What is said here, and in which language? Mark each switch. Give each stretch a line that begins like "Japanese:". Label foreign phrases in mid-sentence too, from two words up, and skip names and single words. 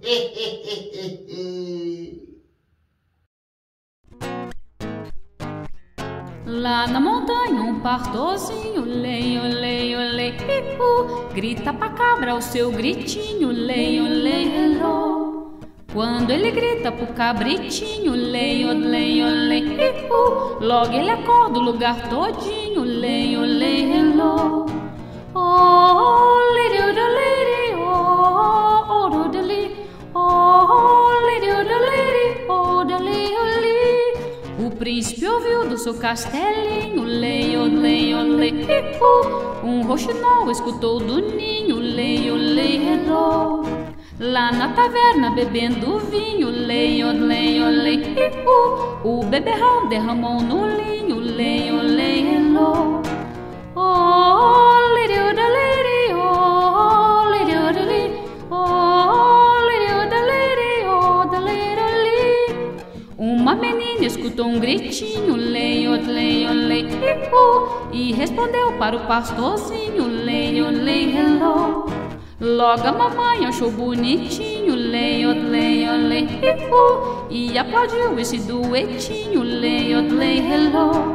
Portuguese: Lá na montanha um pastorzinho, olê, olê, olê, grita pra cabra o seu gritinho, olê, olê, hello. Quando ele grita pro cabritinho, olê, olê, olê, logo ele acorda o lugar todinho, olê, olê, hello.
English: Oh, lady, oh, lady, oh, oh, lady, oh, lady, oh, lady,
Portuguese: oh, o príncipe ouviu do seu castelinho, olê, olê, olê, um roxinol escutou do ninho, olê, olê, hello. Lá na taverna bebendo vinho, olê, olê, olê, o beberrão derramou no linho, olê, olê, hello.
English: Oh, lady, oh, lady, oh, lady, oh, lady, oh, lady, oh, lady,
Portuguese: uma menina escutou um gritinho, olê, olê, olê, e respondeu para o pastorzinho, olê, olê, hello. Logo a mamãe achou bonitinho, olê, olê, olê, e aplaudiu esse duetinho, olê, olê, hello.